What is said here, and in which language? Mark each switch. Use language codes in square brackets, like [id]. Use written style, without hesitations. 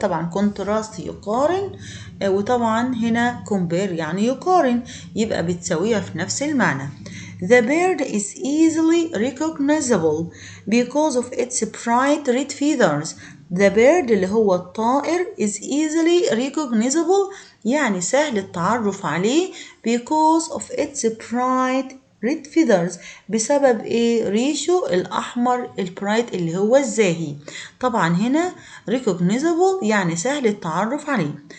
[ar] طبعا contrast يقارن وطبعا هنا compare يعني يقارن يبقى بتساويها في نفس المعنى. [en] The bird is easily recognizable because of its bright red feathers. The bird [ar] اللي هو الطائر [en] is easily recognizable [ar] يعني سهل التعرف عليه [en] because of its bright red feathers [ar] بسبب ريشه الأحمر البرايت اللي هو الزاهي. طبعا هنا recognizable يعني سهل التعرف عليه.